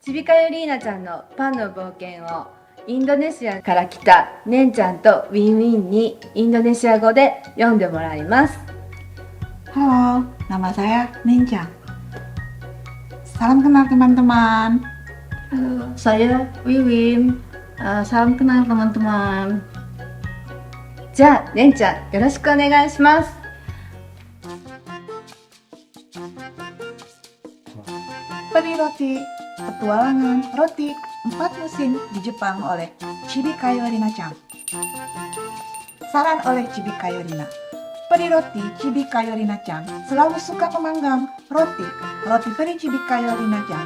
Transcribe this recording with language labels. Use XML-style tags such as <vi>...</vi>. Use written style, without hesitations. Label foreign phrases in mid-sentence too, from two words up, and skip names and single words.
<ja>ちびかよりーなちゃんのパンの冒険をインドネシアから来たねんちゃんとウィンウィンにインドネシア語で読んでもらいます。</ja> <id>Halo, nama saya Ninja. Salam kenal teman-teman. Halo, saya Wiwin. Salam kenal teman-teman.</id> <ja>じゃあねんちゃんよろしくお願いします。</ja> <id>Peri Roti, Petualangan Roti 4 Musim di Jepang oleh Chibikayo Rina-chan. Saran oleh Chibikayo Rina. Peri Roti Chibikayo Rina-chan selalu suka memanggang roti peri Chibikayo Rina-chan.</id>